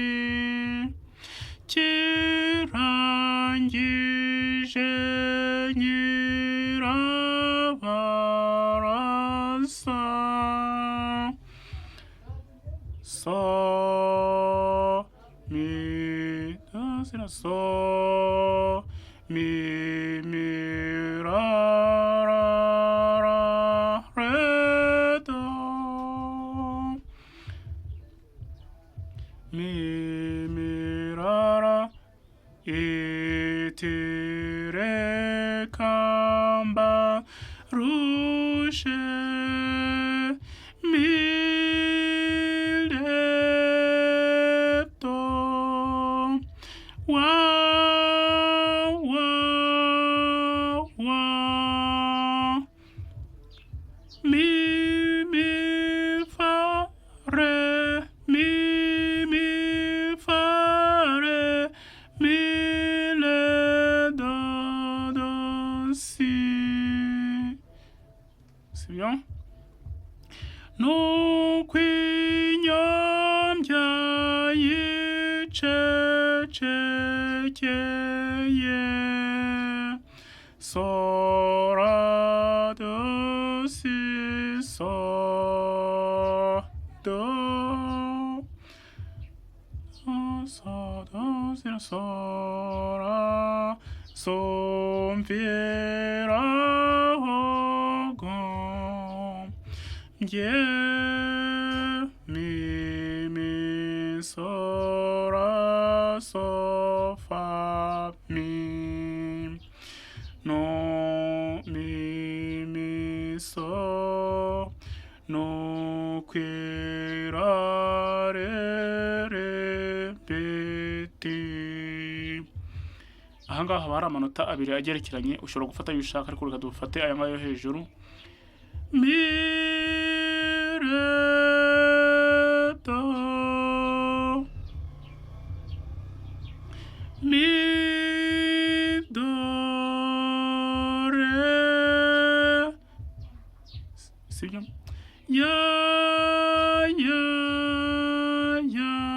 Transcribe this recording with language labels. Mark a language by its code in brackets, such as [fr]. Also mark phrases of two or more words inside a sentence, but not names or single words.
[rw] kirangije nyirabarasa so mi do si la so mi mi ra ra ra re do mi mi ra ra itire kamba rushe mi le do wa wa wa mi mi fa re mi mi fa re mi le do do si. [fr] C'est bien. [rw] nuko inyombya yicecekeye sora do si so do so do si sora somfira hogom mi mi so ra so fa mi no mi mi so no qui ra re re beti. Ahangaha haba hari amanota abiri agerekeranye ushobora gufata ayo ushaka, ariko reka dufate aya ngayo hejuru mi re do mi do re, sibyo, ya ya ya